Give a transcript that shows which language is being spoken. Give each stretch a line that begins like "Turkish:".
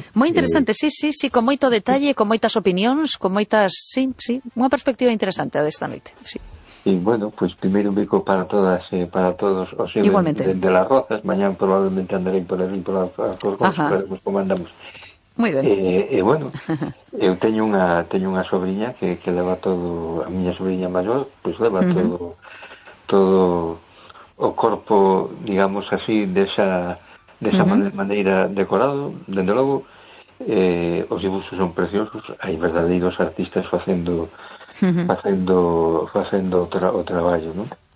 Galician: Muy interesante, sí, con moito detalle, con moitas opinións, con moitas, sí, unha perspectiva interesante a desta noite, sí.
Spanish: Y bueno, pues primero un bico para todas, para todos, o sea, igualmente. De Las Rozas, mañana probablemente andaré por ahí, por los comandamos. Muy bien.
Galician: Bueno, eu teño unha sobrinha que leva todo, a miña sobrinha maior, pues leva todo o corpo, digamos así, desa maneira decorado, dende logo, os dibuixos son preciosos, hai verdadeiros artistas facendo o traballo, ¿no?